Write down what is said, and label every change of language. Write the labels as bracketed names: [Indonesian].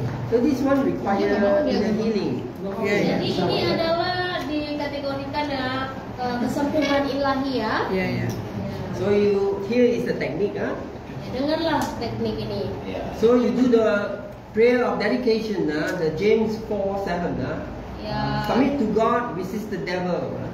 [English] So this one require inner healing. Yeah, [Indonesian] Jadi ini adalah dikategorikan kesembuhan ilahi ya. [English] Yeah, yeah. So here is the technique. Huh? [Indonesian] Dengarlah teknik ini. [English] So you do the prayer of dedication. The James 4:7. [Indonesian] Ya. [English] Submit to God, resist the devil.